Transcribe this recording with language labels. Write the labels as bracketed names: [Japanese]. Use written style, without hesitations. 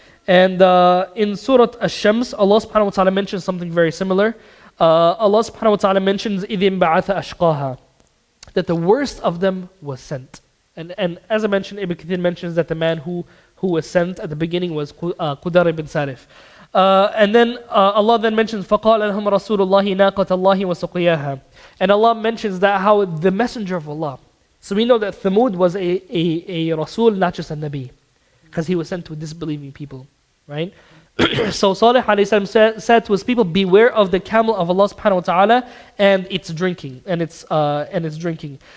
[English] And in Surah Ash-Shams, Allah subhanahu wa ta'ala mentions something very similar. Allah subhanahu wa ta'ala mentions [Arabic] إِذٍ بَعَثَ أَشْقَاهَا. [English] That the worst of them was sent. And as I mentioned, Ibn Kathir mentions that the man who was sent at the beginning was Qudar ibn Salif. And then Allah then mentions [Arabic] فَقَالَ لَهُمْ رَسُولُ اللَّهِ نَاقَةَ اللَّهِ وَسُقْيَاهَا. [English] And Allah mentions that how the messenger of Allah. So we know that Thamud was a Rasul, not just a Nabi. because he was sent to disbelieving people, right? So Salih alayhi salam said to his people, beware of the camel of Allah subhanahu wa ta'ala and its drinking, and its drinking.